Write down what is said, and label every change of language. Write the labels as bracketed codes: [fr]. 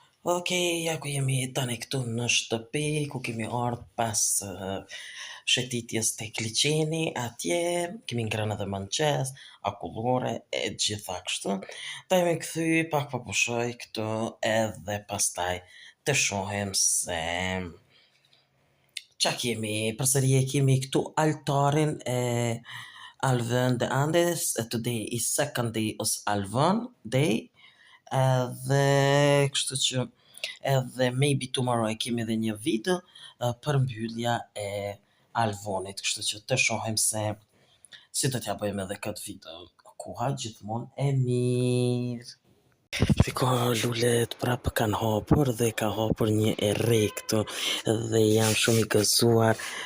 [sq] Okej, ja ku jemi tani këtu në shtëpi, ku kemi ardhur pas shëtitjes tek liçeni, atje kemi ngrënë edhe mëngjes, akullore e gjitha kështu. Ta jemi kthy pak po pushoj këtu edhe pastaj të shohim se qa kemi, përsëri e kemi këtu altarin e Alvën de Andes. [en] Today is second day of Alvën day. [sq] Edhe kështu që edhe maybe tomorrow e kemi edhe një video për mbyllja e Alvonit, kështu që të shohim se si do t'ja bëjmë edhe këtë video. Koha gjithmonë e mirë. Shiko, lulet prapë kanë hapur dhe ka hapur një e re këtu dhe jam shumë i gëzuar.